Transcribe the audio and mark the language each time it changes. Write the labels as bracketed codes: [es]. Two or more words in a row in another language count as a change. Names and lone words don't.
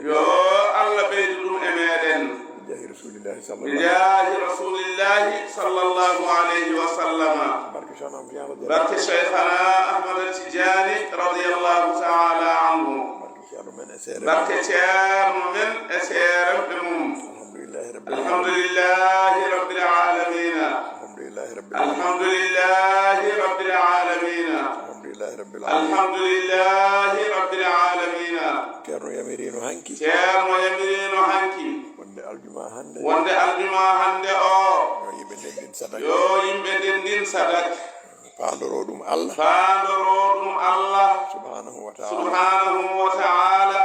[ff] yo Allah ɓeydu ɗum e meɗen [ar] جاه رسول الله صلى الله بجاه رسول الله صلى الله عليه وسلم [ff] barke shanam fiyala de barke cheikhana ahmad tijani [ar] رضي الله تعالى عنه [ff] barke ceerno men e seere barke ceerno men e seeremɓe mum [ar] الحمد لله رب الحمد لله رب العالمين الحمد لله رب العالمين الحمد لله رب العالمين الحمد لله رب العالمين الحمد لله رب العالمين [ff] ceerno yamirino hanki ceerno yamirino hanki wonde aljuma hande wonde aljuma hande o yo yimɓe ndendin sadak yo yimɓe ndendin sadak paandoro ɗum Allah faandoro ɗum Allah [ar] سبحانه وتعالى سبحانه وتعالى